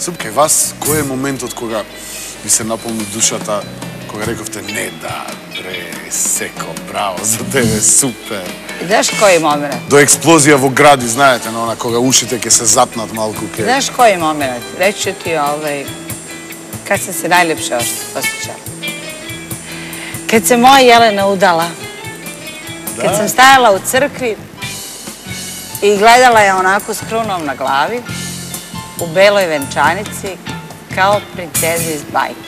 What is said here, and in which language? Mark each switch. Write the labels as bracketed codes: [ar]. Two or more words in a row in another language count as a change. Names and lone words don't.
[mk] Супке, вас, кој е моментот кога ви се наполни душата, кога рековте не, да, бре, секо, браво, за тебе, супер. Знаеш кој момент? До експлозија во гради, знаете, на она кога ушите ќе се запнат малку ке... Знаеш кој момент? [sr] Речу ти kad sam se najljepše osjećala. Kad se moja Jelena udala, kad sam stajala u crkvi i gledala je onako s krunom na glavi, u beloj venčanici, kao princeza iz bajke.